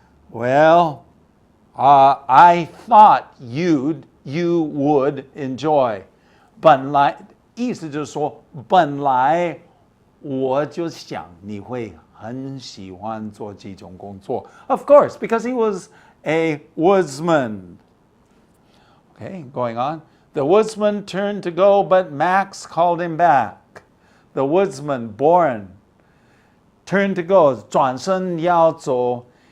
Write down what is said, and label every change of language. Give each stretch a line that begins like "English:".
English: Well, I thought you would enjoy.
Chinese: 本来意思就是说，本来我就想你会很喜欢做这种工作.
English: Of course, because he was a woodsman. Okay, going on. The woodsman turned to go, but Max called him back. The woodsman, Boren, turned to go,
Chinese: 转身要走.